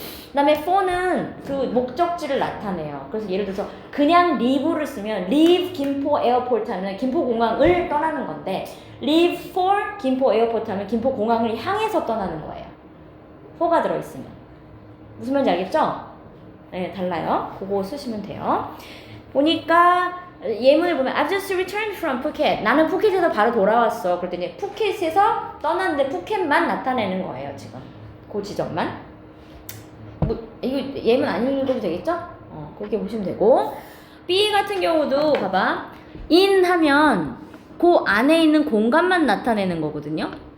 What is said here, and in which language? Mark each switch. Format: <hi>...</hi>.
<ko>그 다음에 for는 그 목적지를 나타내요. 그래서 예를 들어서 그냥 leave를 쓰면 leave 김포 에어포트 하면 김포 공항을 떠나는 건데 leave for 김포 에어포트 하면 김포 공항을 향해서 떠나는 거예요. for가 들어있으면. 무슨 말인지 알겠죠? 네, 달라요. 그거 쓰시면 돼요. 보니까 예문을 보면</ko> <en>I've just returned from Phuket.</en> <ko>나는 푸켓에서 바로 돌아왔어. 그랬더니 푸켓에서 떠났는데 푸켓만 나타내는 거예요, 지금. 그 지점만. 뭐, 이거 예문 안 읽어도 되겠죠? 그렇게 보시면 되고. B 같은 경우도 봐봐. in 하면 그 안에 있는 공간만 나타내는 거거든요.</ko>